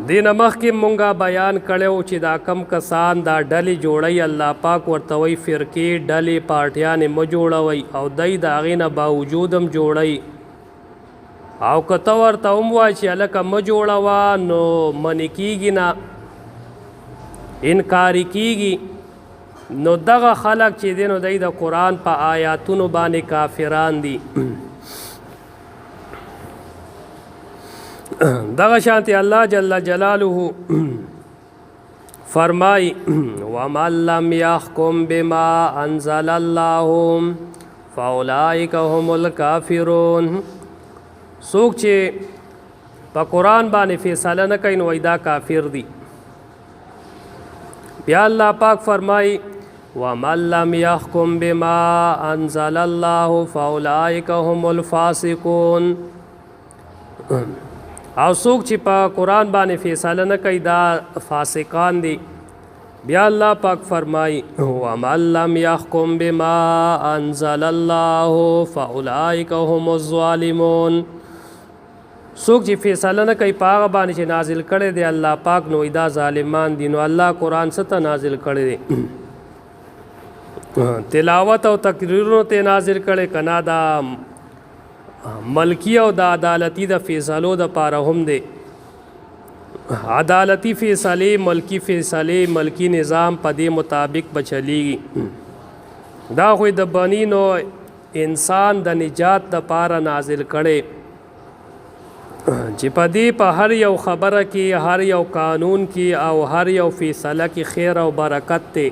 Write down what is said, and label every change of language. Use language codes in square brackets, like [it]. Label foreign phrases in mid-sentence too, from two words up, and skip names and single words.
[ps] دین مخکې مونږه بیان کړو چې دا کم کسان دا ډلې جوړي الله پاک ورته وی فرقې ډلې پارټیانې مه جوړوي او دای د هغې نه باوجود هم جوړي او که ته ورته هم وایي چې هلکه مه جوړوه نو منې کېږي نه انکاري کېږي نو دغه خلک چې دی نو دی د قرآن په آیاتونو باندې کافران دي دغه شانتی الله جل جلاله فرمای [ar] ومن لم يحكم بما انزل الله فاولئک هم الکافرون [ps] څوک چې په قرآن باندې فیصله نه کوي نو دا کافر دي بیا الله پاک فرمای [ar] ومن لم يحكم بما انزل الله فاولئک هم الفاسقون [ps] او څوک چې په قرآن باندې فیصله نه کوي دا فاسقان دي بیا الله پاک فرمای [ar] ومن لم يحكم بما انزل الله فاولئک هم الظالمون [ps] څوک چې فیصله نه کوي په هغه باندې چې نازل کړی دی الله پاک نو دا ظالمان دي نو الله قرآن څه ته نازل کړی دی تلاوت او تقریرونو ته نازل کړی کنا دا ملکی او د عدالتی د فیصلو د پاره هم دی عدالتی فیصله ملکی فیصله ملکی نظام په دې مطابق بچلیږي دا خو د بنی نو انسان د نجات د پاره نازل کړي چې په دې په هر یو خبره کې هر یو قانون کې او هر یو فیصله کې خیر او برکت